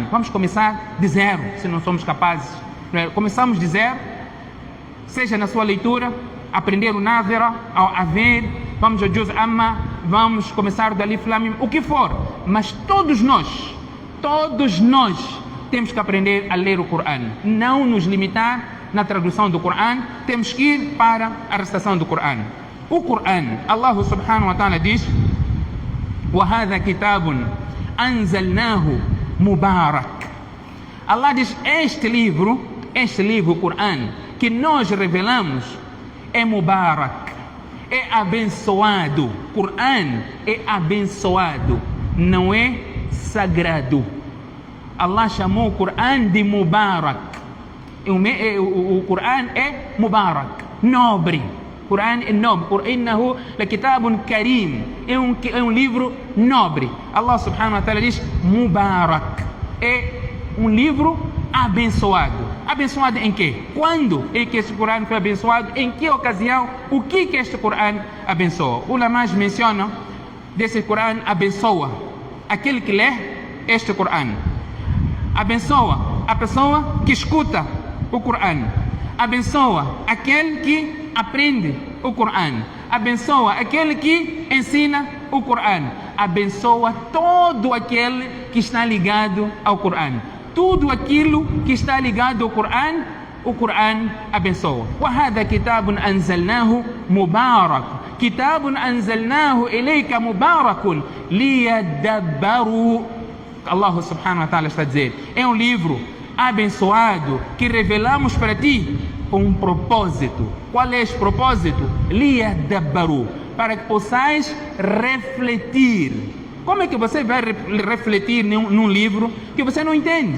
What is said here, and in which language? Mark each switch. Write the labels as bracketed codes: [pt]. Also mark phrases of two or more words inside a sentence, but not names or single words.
[pt] Vamos começar de zero, se não somos capazes. Começamos de zero, seja na sua leitura, aprender o Nazira, a ver, vamos ao Juz Amma, vamos começar do Alif Lam Mim, o que for. Mas todos nós temos que aprender a ler o Corão. Não nos limitar na tradução do Corão, temos que ir para a recitação do Corão. O Corão, [ar] الله سبحانه وتعالى diz: وَهَذَا كِتَابٌ أَنزَلْنَاهُ مُبَارَكٌ. [pt] Allah diz, este livro, o Corão, que nós revelamos, é Mubarak, é abençoado. Corão é abençoado, não é sagrado. Allah chamou o Corão de Mubarak. O Corão é Mubarak, nobre. O Corão é nobre. [ar] إنه لكتاب كريم. [pt] É um livro nobre. Allah [ar] سبحانه وتعالى [pt] diz Mubarak. É um livro abençoado. Abençoado em quê? Quando é que este Corão foi abençoado? Em que ocasião? O que este Corão abençoa? Os ulama's mencionam desse Corão abençoa aquele que lê este Corão. Abençoa a pessoa que escuta o Corão. Abençoa aquele que aprende o Corão. Abençoa aquele que ensina o Corão. Abençoa todo aquele que está ligado ao Corão. Tudo aquilo que está ligado ao Corão, o Corão abençoa. [ar] وَهَذَا كِتَابٌ أَنزَلْنَاهُ مُبَارَكٌ كِتَابٌ أَنزَلْنَاهُ إِلَيْكَ مُبَارَكٌ لِيَدَّبَّرُوا. [pt] Allah [ar] سبحانه وتعالى [pt] está a dizer, é um livro abençoado que revelamos para ti com um propósito. Qual é esse propósito? Liyadabbaru, para que possais refletir. Como é que você vai refletir num livro que você não entende?